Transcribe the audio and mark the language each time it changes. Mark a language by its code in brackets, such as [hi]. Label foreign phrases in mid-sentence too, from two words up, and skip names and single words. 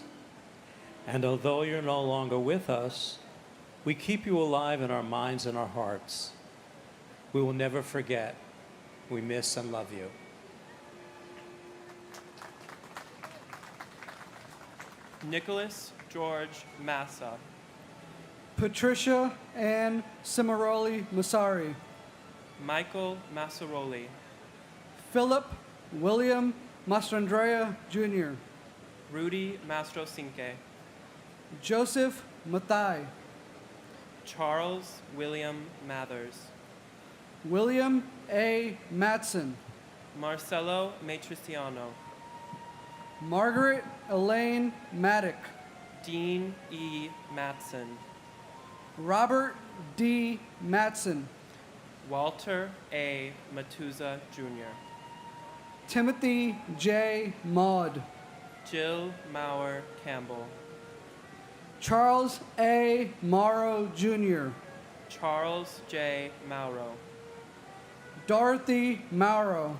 [en] And although you're no longer with us, we keep you alive in our minds and our hearts. We will never forget. We miss and love you. Nicholas George Massa, Patricia Ann Cimaroli Masari, Michael Massaroli, Philip William Mastrandrea Jr., Rudy Mastrocinque, Joseph Mathai, Charles William Mathers, William A. Matson, Marcelo Matriciano, Margaret Elaine Maddock, Dean E. Matson, Robert D. Matson, Walter A. Matuza Jr., Timothy J. Maud, Jill Maurer Campbell, Charles A. Morrow Jr., Charles J. Mauro, Dorothy Mauro,